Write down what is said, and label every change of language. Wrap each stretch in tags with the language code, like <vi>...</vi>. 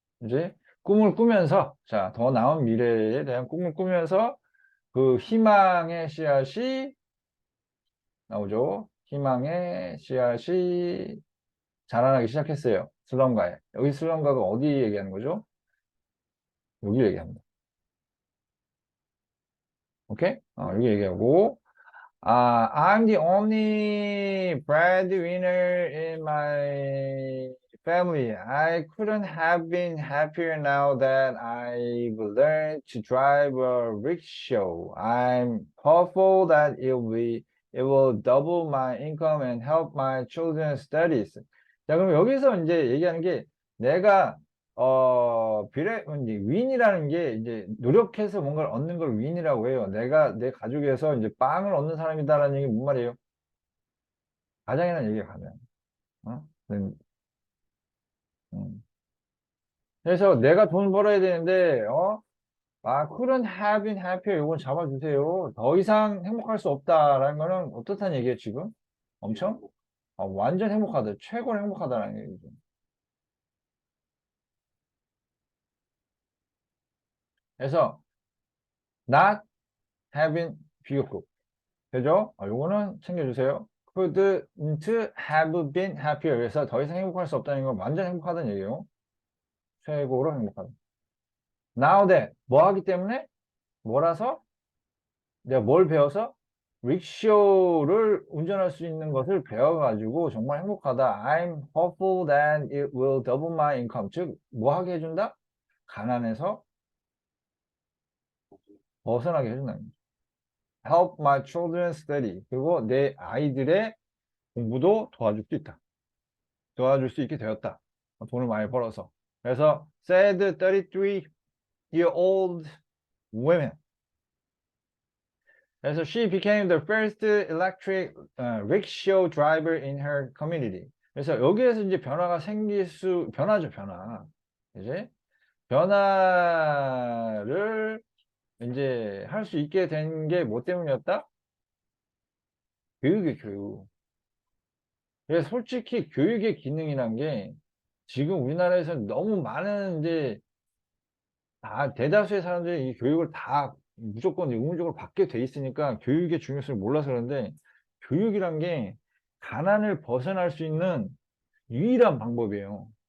<ko>이제 꿈을 꾸면서 자, 더 나은 미래에 대한 꿈을 꾸면서 그 희망의 씨앗이 나오죠. 희망의 씨앗이 자라나기 시작했어요. 슬럼가에. 여기 슬럼가가 어디 얘기하는 거죠? 여기 얘기합니다. 오케이? 여기 얘기하고</ko> <en>I'm the only breadwinner in my family. I couldn't have been happier now that I've learned to drive a rickshaw. I'm hopeful that it will double my income and help my children's studies.</en> <ko>자, 그럼 여기서 이제 얘기하는 게 내가 이제 윈이라는 게 이제 노력해서 뭔가를 얻는 걸 윈이라고 해요. 내가 내 가족에서 이제 빵을 얻는 사람이다라는 얘기 뭔 말이에요? 가장이라는 얘기가 가장. 어? 음. 그래서 내가 돈 벌어야 되는데,</ko> <en>couldn't have been happier.</en> <ko>이건 잡아주세요. 더 이상 행복할 수 없다라는 거는 어떻다는 얘기예요, 지금? 엄청? 완전 행복하다. 최고로 행복하다라는 얘기죠. 그래서, not having 비교급. 되죠? 요거는 챙겨주세요.</ko> <en>couldn't have been happier.</en> <ko>그래서 더 이상 행복할 수 없다는 건 완전 행복하다는 얘기예요. 최고로 행복하다. Now that 뭐 하기 때문에? 뭐라서? 내가 뭘 배워서? 릭쇼를 운전할 수 있는 것을 배워가지고 정말 행복하다.</ko> <en>I'm hopeful that it will double my income.</en> <ko>즉, 뭐 하게 해준다? 가난에서 벗어나게 해준다.</ko> <en>Help my children study.</en> <ko>그리고 내 아이들의 공부도 도와줄 수 있다. 도와줄 수 있게 되었다. 돈을 많이 벌어서.</ko> <en>그래서 said 33-year-old women. 그래서 she became the first electric rickshaw driver in her community.</en> <ko>그래서 여기에서 이제 변화가 변화죠, 변화. 이제 변화를 이제 할 수 있게 된 게 뭐 때문이었다? 교육의 교육. 그래서 솔직히 교육의 기능이란 게 지금 우리나라에서 너무 많은 이제 대다수의 사람들이 이 교육을 다 무조건 의무적으로 받게 돼 있으니까 교육의 중요성을 몰라서 그런데 교육이란 게 가난을 벗어날 수 있는 유일한 방법이에요.</ko>